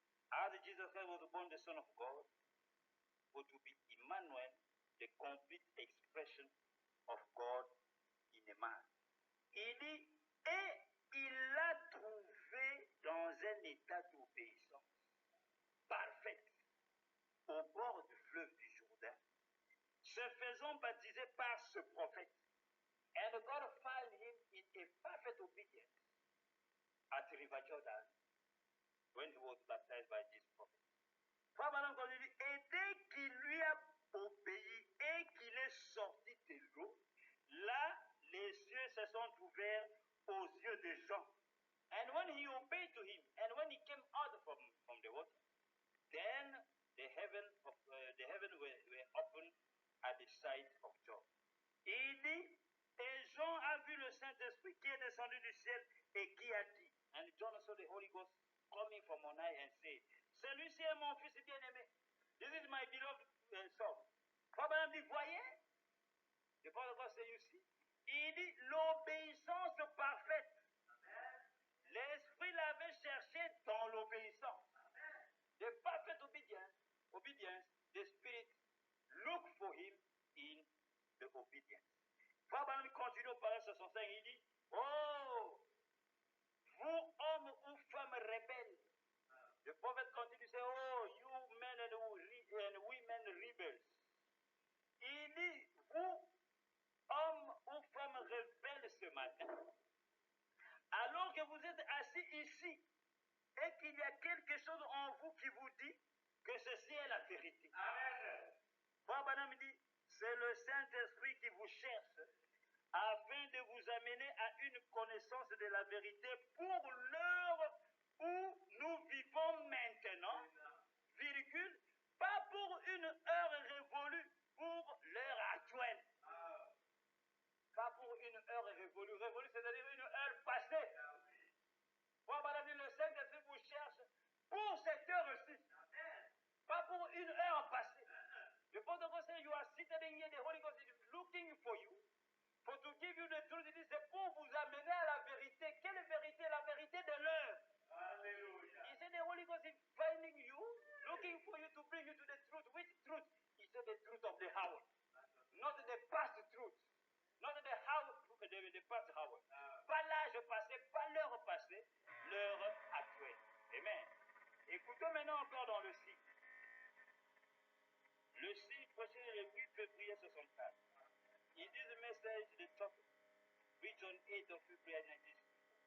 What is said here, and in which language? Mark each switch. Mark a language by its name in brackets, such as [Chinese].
[English] As Jesus Christ was born the Son of God, or to be Emmanuel, the complete expression of God in a man. [French] Il dit, et il l'a trouvé dans un état d'obéissance parfaite, au bord du fleuve du Jourdain, se faisant baptiser par ce prophète. [English] And God found him in a perfect obedience at River Jordan when he was baptized by this prophet. [French] Et dès qu'il lui a obéi et qu'il est sorti de l'eau, là, les cieux se sont ouverts aux yeux de Jean. [English] And when he obeyed to him, and when he came out from the water, then the heaven were opened at the sight of John. [French] Il dit, et Jean a vu le Saint-Esprit qui est descendu du ciel et qui a dit, [English] and John saw the Holy Ghost coming from on high and said, [French] celui-ci est mon fils bien-aimé. [English] This is my beloved son. [French] Abraham dit, voyez, [English] the Father God say, you see. [French] Il dit, l'obéissance parfaite. L'Esprit l'avait cherché dans l'obéissance. [English] The perfect obedience, the Spirit look for him in the obedience. [French] Abraham continue au paragraphe 65, il dit, oh, vous hommes ou femmes rebelles. Le prophète continue, [English] say, oh, you men and women rebels. [French] Il dit, vous, hommes ou femmes rebelles ce matin, alors que vous êtes assis ici, et qu'il y a quelque chose en vous qui vous dit que ceci est la vérité. Amen. Frère dit, c'est le Saint-Esprit qui vous cherche afin de vous amener à une connaissance de la vérité pour l'heure où nous vivons maintenant, virgule, pas pour une heure révolue, pour l'heure actuelle. Pas pour une heure révolue. Révolue, c'est-à-dire une heure passée. Moi, madame, le Saint-Esprit vous cherche pour cette heure-ci. Pas pour une heure passée. [English] The Father God says, you are seated in here, the Holy Ghost is looking for you. For to give you the truth, [French] c'est pour vous amener à la vérité. Quelle vérité? La vérité de l'heure. Alléluia. [English] He said the Holy Ghost is finding you, looking for you to bring you to the truth. Which truth? He said the truth of the hour. Not the past truth. Not the past hour. [French] Pas l'âge passé, pas l'heure passée, l'heure actuelle. Amen. Écoutons maintenant encore dans le signe. Le signe prochain est le 8 février 64. Il dit le message de top, [English] which on 8 of February 1964.